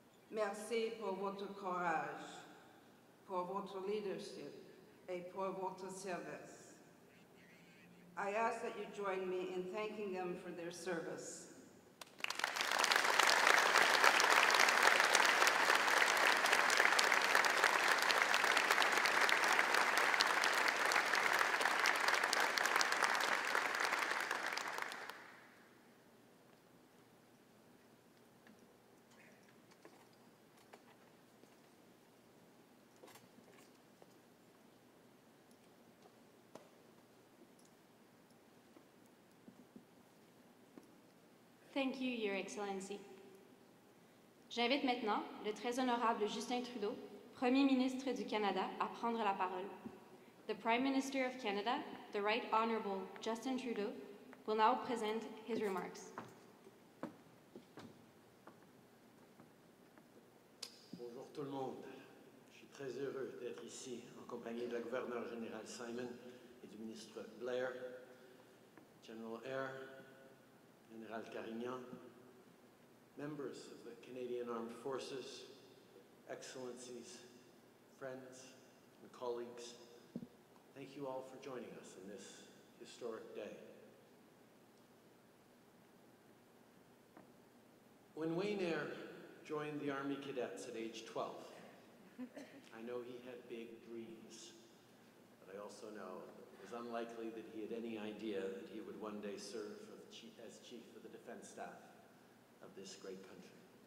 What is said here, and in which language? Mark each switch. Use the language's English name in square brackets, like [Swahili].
[French] Merci pour votre courage, pour votre leadership, et pour votre service. [English] I ask that you join me in thanking them for their service. Thank you, Your Excellency. [French] J'invite maintenant le très honorable Justin Trudeau, Premier ministre du Canada, à prendre la parole. [English] The Prime Minister of Canada, the Right Honourable Justin Trudeau, will now present his remarks. [French] Bonjour tout le monde. Je suis très heureux d'être ici en compagnie de la gouverneure générale Simon et du ministre Blair, General Eyre, Jennie Carignan, [English] members of the Canadian Armed Forces, excellencies, friends, and colleagues. Thank you all for joining us in this historic day. When Wayne Eyre joined the Army Cadets at age 12, I know he had big dreams, but I also know it was unlikely that he had any idea that he would one day serve as Chief of the Defence Staff of this great country.